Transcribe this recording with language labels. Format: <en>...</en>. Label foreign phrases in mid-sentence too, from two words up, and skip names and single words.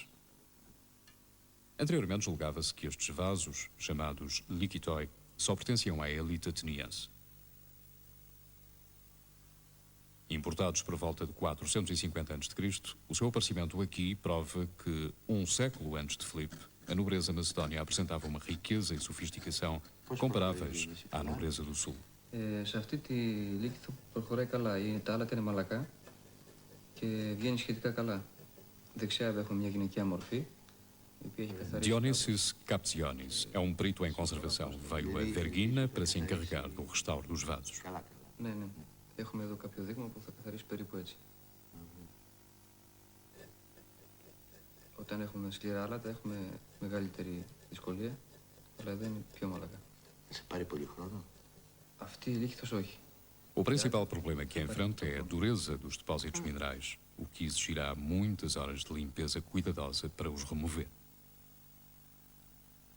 <pt>Anteriormente julgava-se que estes vasos, chamados likitoi, só pertenciam à elite ateniense. Importados por volta de 450 a.C., o seu aparecimento aqui prova que, um século antes de Filipe, a nobreza macedónia apresentava uma riqueza e sofisticação comparáveis à nobreza do sul.</pt> <el>Σε αυτή τη λύκηθο προχωράει καλά. Τα άλλα είναι μαλακά και βγαίνει σχετικά καλά. Δεξιά έχουμε μια γυναικεία μορφή.</el> <pt>Dionysios Kapsionis é um perito em conservação. Veio a Vergina para se encarregar do restauro dos vasos.</pt> <el>Ναι. Έχουμε εδώ κάποιο δείγμα που θα καθαρίσει περίπου έτσι. Όταν έχουμε σκληρά άλατα έχουμε μεγαλύτερη δυσκολία, αλλά εδώ είναι πιο μαλακά. Σε πάρει πολύ χρόνο. Αυτή η λύκηθος όχι.</el> <pt>O principal problema que enfrenta é a dureza dos depósitos minerais, o que exigirá muitas horas de limpeza cuidadosa para os remover.</pt>